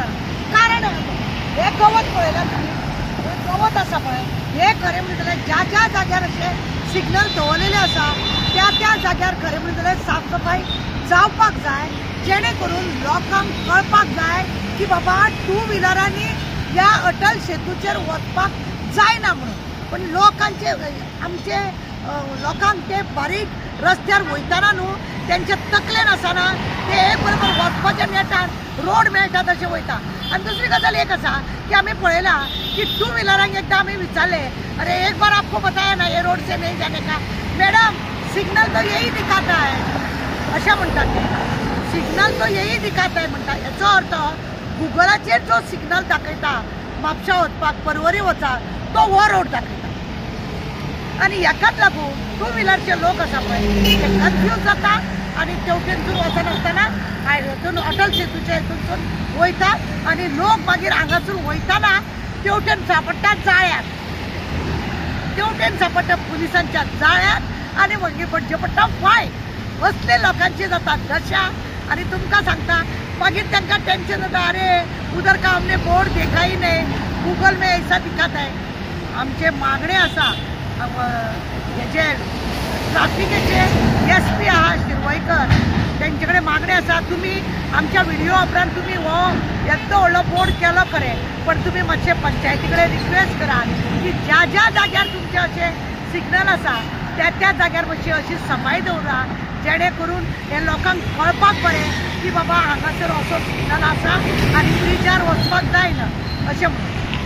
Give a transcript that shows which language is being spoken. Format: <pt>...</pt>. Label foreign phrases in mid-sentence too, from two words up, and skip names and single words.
<kok>कारण हे गवत पळयला तुमी, हे गवत आसा पळय हे खरें म्हणलें जाल्यार ज्या ज्या जाग्यार अशे सिग्नल दवरलेले आसा त्या त्या जाग्यार खरें म्हणलें जाल्यार साफ सफाई जावपाक जाय, जेणे करून लोकांक कळपाक जाय की बाबा 2 व्हिलरांनी ह्या अटल सेतूचेर वचपाक जायना म्हणून। पण लोकांचे आमचे लोकांक ते बारीक रस्त्यार वयताना न्हू तेंचे तकलेन आसना ते एक बरोबर वचपाच्या नेटान रोड मेळटा तशें वयता। आनी दुसरी गजाल एक आसा की आमी पळयला की 2 व्हिलरांक एकदां आमी विचारले</kok> <hi>अरे एक बार आपको बताया ना ये रोड से नहीं जाने का, मैडम सिग्नल तो यही दिखाता है</hi> <kok>अशें म्हणटात ते,</kok> <hi>सिग्नल तो यही दिखाता है म्हणटा।</hi> <kok>हेचो अर्थ गुगलाचेर जो सिग्नल दाखयता म्हापशा वचपाक परवरी वचाक तो हो रोड दाखयता आनी हेकाच लागून 2 व्हिलरचे लोक आसा पळय ते कन्फ्यूज जाता आनी तेवटेनसून वचनासतना हायवेतून अटल सेतूचे हेतून वयतात आनी लोक मागीर हांगासून वयताना तेवटेन सापडटा जाळ्यात, तेवटेन सापडटा पुलिसांच्या जाळ्यात आनी मागीर पडचे पडटा फायन। असले लोकांचे जाता दशा आनी तुमकां सांगता मागीर तांकां टेंशन जाता</kok> <hi>अरे उधर का हमने बोर्ड देखा ही नहीं, गूगल में ऐसा दिखाता है।</hi> <kok>आमचे मागणे आसा हेचे ट्राफिकेचे SP आहा शिरवयकर तेंचे कडेन मागणे आसा तुमी आमच्या व्हिडिओ उपरांत तुमी हो येदो व्हडलो बोर्ड केलो खरें पण तुमी मातशे पंचायती कडेन रिक्वेस्ट करात की ज्या ज्या जाग्यार तुमचे अशे सिग्नल आसा त्या त्या जाग्यार मातशी अशी सफाई दवरा जेणे करून हे लोकांक कळपाक बरें की बाबा हांगासर असो सिग्नल आसा आनी ब्रिजार वचपाक जायना अशें म्हणून।</kok>